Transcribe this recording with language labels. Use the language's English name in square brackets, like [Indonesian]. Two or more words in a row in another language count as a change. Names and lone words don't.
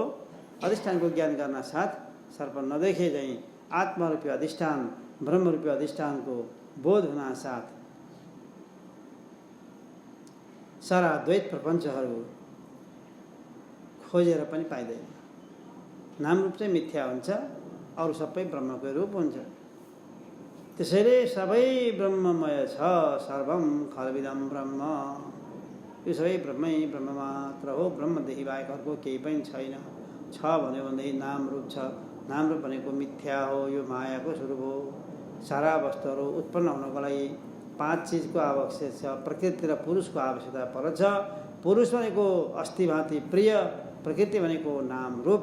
[Nepali] अधिष्ठानको ज्ञान गर्न साथ सर्प नदेखे झैँ आत्मरूपी अधिष्ठान, ब्रह्मरूपी अधिष्ठानको बोध हुन साथ सारा द्वैत प्रपञ्चहरू खोजेर पनि पाइँदैन। नामरूप चाहिँ मिथ्या हुन्छ, अरू सबै ब्रह्मकै रूप हुन्छ। त्यसैले सबै ब्रह्ममय छ, [Sanskrit] सर्वम खलविदम ब्रह्म। [Nepali] यो सबै ब्रह्मै ब्रह्म मात्र हो, ब्रह्मदेखि बाहेक अर्को केही पनि छैन। छ भन्यो भनेदेखि नामरूप छ, नामरूप भनेको मिथ्या हो, यो मायाको स्वरूप हो। सारा वस्तुहरू उत्पन्न हुनको लागि 5 चिजको आवश्यक छ। प्रकृति र पुरुषको आवश्यकता पर्छ। पुरुष भनेको [Sanskrit] अस्ति भाँति प्रिय, [Nepali] प्रकृति भनेको नाम रूप।